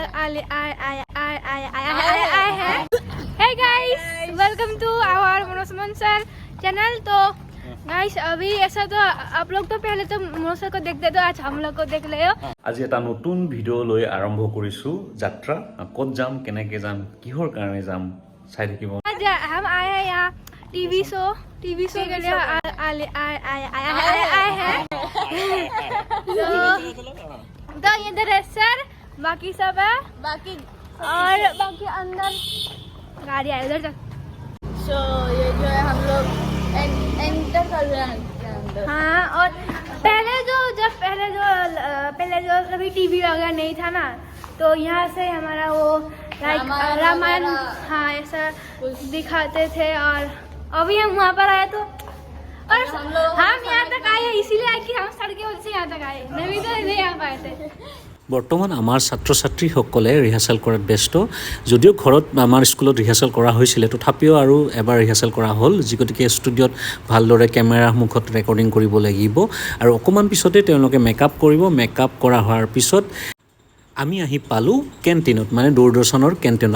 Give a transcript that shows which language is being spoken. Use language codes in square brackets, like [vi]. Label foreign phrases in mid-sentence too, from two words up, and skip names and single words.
[en] Hey guys, welcome to our मनोज सर चैनल। [hi] तो गाइस अभी ऐसा तो आप लोग तो पहले तो मनोज सर को देखते तो आज हम लोग को देख ले हो। [as] আজি এটা নতুন ভিডিও লৈ আৰম্ভ কৰিছো যাত্ৰা ক'ত যাম কেনেকৈ যাম কিহৰ কাৰণে যাম চাই থাকিব। [hi] आज हम आए हैं यहाँ टीवी शो के लिए आए हैं। तो इधर है सर, बाकी सब है बाकी और बाकी अंदर गाड़ी है उधर तक। सो ये जो है हम लोग एंटर कर रहे हैं अंदर। हाँ, और पहले जो कभी टीवी वगैरह नहीं था ना, तो यहाँ से हमारा वो लाइक रामायण हाँ ऐसा दिखाते थे। और अभी हम वहाँ पर आए तो और हम यहाँ तक आए इसीलिए आए कि हम सड़कें वजह से यहाँ तक आए, नहीं तो नहीं आ पाए थे। [as] বৰ্তমান আমাৰ ছাত্ৰ ছাত্ৰীসকলে ৰিহাৰ্চেল কৰাত ব্যস্ত। যদিও ঘৰত আমাৰ স্কুলত ৰিহাৰ্চেল কৰা হৈছিলে তথাপিও আৰু এবাৰ ৰিহাৰ্চেল কৰা হ'ল, যি গতিকে ষ্টুডিঅ'ত ভালদৰে কেমেৰাৰ মুখত ৰেকৰ্ডিং কৰিব লাগিব। আৰু অকণমান পিছতে তেওঁলোকে মেকআপ কৰিব। মেকআপ কৰা হোৱাৰ পিছত আমি আহি পালোঁ কেণ্টিনত, মানে দূৰদৰ্শনৰ কেণ্টিনত।